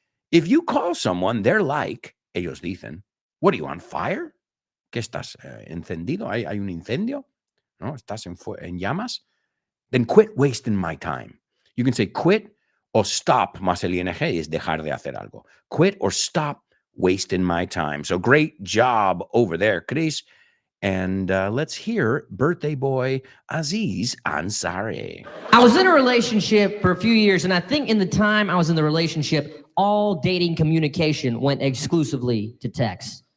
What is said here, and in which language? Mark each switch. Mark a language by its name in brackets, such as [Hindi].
[English] If you call someone, they're like, [Spanish] ellos dicen, [English] what are you, on fire? [Spanish] ¿Qué estás encendido? ¿Hay un incendio? ¿No? ¿Estás en llamas? [English] Then quit wasting my time. You can say quit or stop, [Spanish] más el ing es dejar de hacer algo. [English] Quit or stop wasting my time. So great job over there, Chris. And let's hear birthday boy Aziz Ansari. I was in a relationship for a few years, and I think in the time I was in the relationship, all dating communication went exclusively to text.